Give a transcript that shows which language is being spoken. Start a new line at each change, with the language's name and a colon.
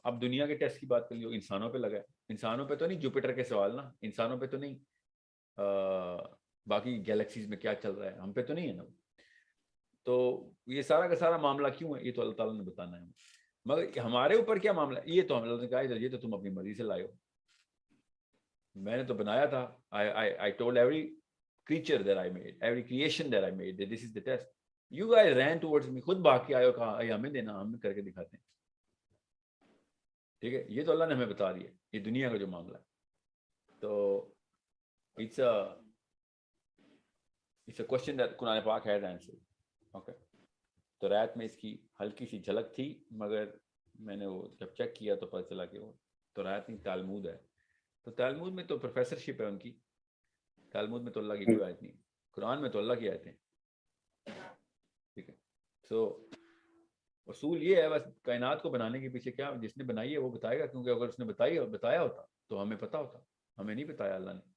Urdu: اب دنیا کے ٹیسٹ کی بات کر لیو، انسانوں پہ لگا ہے. انسانوں پہ تو نہیں جوپیٹر کے سوال نا، انسانوں پہ تو نہیں باقی گیلیکسیز میں کیا چل رہا ہے، ہم پہ تو نہیں ہے نا. تو یہ سارا کا سارا معاملہ کیوں ہے یہ تو اللہ تعالیٰ نے بتانا ہے. مگر ہمارے اوپر کیا معاملہ ہے یہ تو ہم اللہ نے کہا یہ تو تم اپنی مرضی سے لائے ہو. میں نے تو بنایا تھا.
English: I told every creature that I made, every creation that I made, that this is the test. You guys ran towards me.
Urdu: خود بھاگ کے آئے ہو، کہا ہمیں دینا، ہم کر کے دکھاتے ہیں. ٹھیک ہے، یہ تو اللہ نے ہمیں بتا دیا یہ دنیا کا جو معاملہ ہے.
English: تو it's a question that قرآن پاک has answered.
Urdu: اوکے، تو رات میں اس کی ہلکی سی جھلک تھی، مگر میں نے وہ جب چیک کیا تو پتہ چلا کہ وہ تو رات نہیں تالمود ہے. تو تو تالمود میں تو پروفیسرشپ ہے ان کی, تالمود میں تو اللہ کی کوئی آیت نہیں, قرآن میں تو اللہ کی آیتیں. ٹھیک ہے, سو اصول یہ ہے بس کائنات کو بنانے کے پیچھے کیا جس نے بنائی ہے وہ بتائے گا, کیونکہ اگر اس نے بتایا ہوتا تو ہمیں پتہ ہوتا, ہمیں نہیں بتایا اللہ نے.